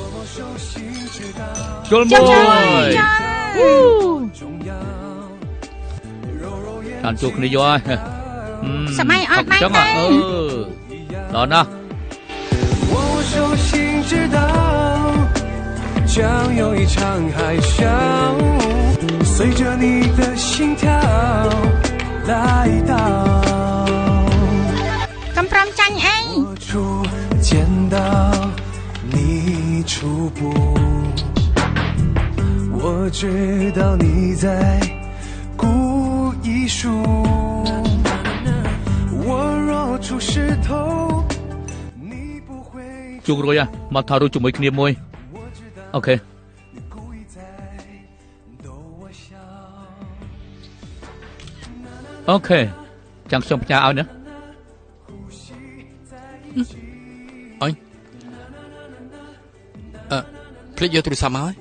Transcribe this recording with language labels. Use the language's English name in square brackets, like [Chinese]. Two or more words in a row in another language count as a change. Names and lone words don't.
[Khmer] ចូលមួយកាន់ជួគ្នាយកហើយ សម័យអត់បាន ចឹងដល់ណា [Chinese] 将有一场海啸随着你的心跳来到 [Khmer] កំប្រំចាញ់អី [Chinese] 初见到你初步我知道你在故意输我若出石头你不会 [Khmer] ជួបរួយមកថតរូបជាមួយគ្នាមួយអូខេអូខេចាំខ្ញុំផ្ញើឲ្យណា អញភ្លេចយកទូរស័ព្ទមកហើយ